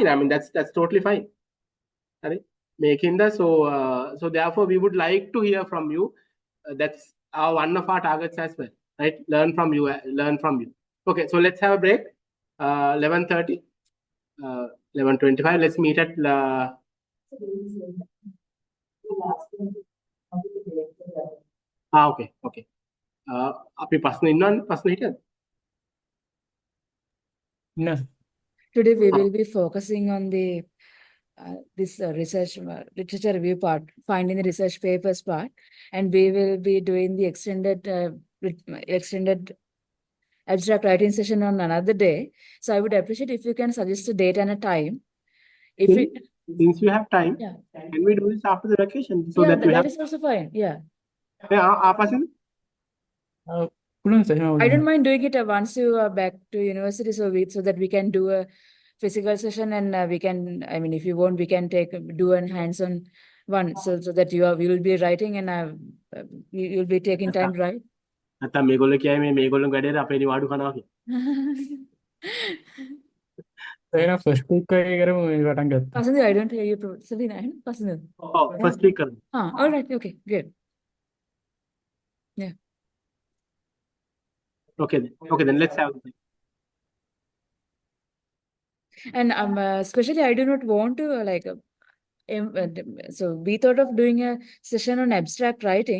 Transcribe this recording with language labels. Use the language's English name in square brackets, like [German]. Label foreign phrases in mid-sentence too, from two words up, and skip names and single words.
[English] I mean, that's totally fine. So therefore, we would like to hear from you. That's one of our targets as well, right? Learn from you. Okay, so let's have a break. 11:30, 11:25. Let's meet at Okay, okay. [Sinhala] අපි ප්‍රශ්න ඉන්නවනේ ප්‍රශ්න හිටියද? [English] No. Today we will be focusing on the this research literature review part, finding the research papers part, and we will be doing the extended abstract writing session on another day. So I would appreciate if you can suggest a date and a time. If Since, it, since you have time, yeah, can we do this after the vacation so yeah, that we that have? is also fine. Yeah, [Sinhala] ආපස්සෙද? පුළුවන් සර්. [English] I don't mind doing it once you are back to university, so that we can do a physical session, and we can, I mean, if you want, we can do a hands-on one, so that we will be writing, and you'll be taking time to write. [Sinhala] නැත්නම් මේගොල්ලෝ කියයි මේගොල්ලෝ වැඩේට අපේ නිවාඩු කනවා කියලා. එහෙනම් [English] first week [Sinhala] එකේ කරමු මේ පටන් ගත්තා. [English] Pasandu, I don't hear you. Sabina, Pasandu. Oh, first week කරමු. All right, okay, good. Yeah. Okay then let's have it. And especially, I do not want to so we thought of doing a session on abstract writing.